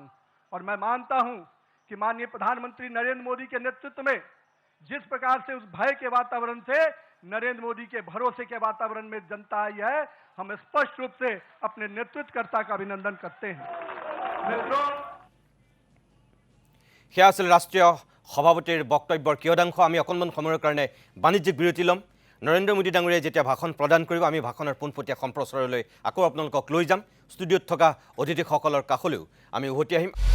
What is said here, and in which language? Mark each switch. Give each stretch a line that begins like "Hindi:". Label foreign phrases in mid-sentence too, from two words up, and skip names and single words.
Hindi: और मैं मानता हूं कि माननीय प्रधानमंत्री नरेंद्र मोदी के नेतृत्व में जिस प्रकार से उस भय के वातावरण से नरेंद्र मोदी के भरोसे के वातावरण में जनता आई है, हम स्पष्ट रूप से अपने नेतृत्वकर्ता का अभिनंदन करते हैं। मित्रों,
Assamese: সেয়া আছিল ৰাষ্ট্ৰীয় সভাপতিৰ বক্তব্যৰ কিয়দাংশ। আমি অকণমান সময়ৰ কাৰণে বাণিজ্যিক বিৰতি ল'ম। নৰেন্দ্ৰ মোদী ডাঙৰীয়াই যেতিয়া ভাষণ প্ৰদান কৰিব, আমি ভাষণৰ পোনপটীয়া সম্প্ৰচাৰলৈ আকৌ আপোনালোকক লৈ যাম। ষ্টুডিঅ'ত থকা অতিথিসকলৰ কাষলৈও আমি উভতি আহিম।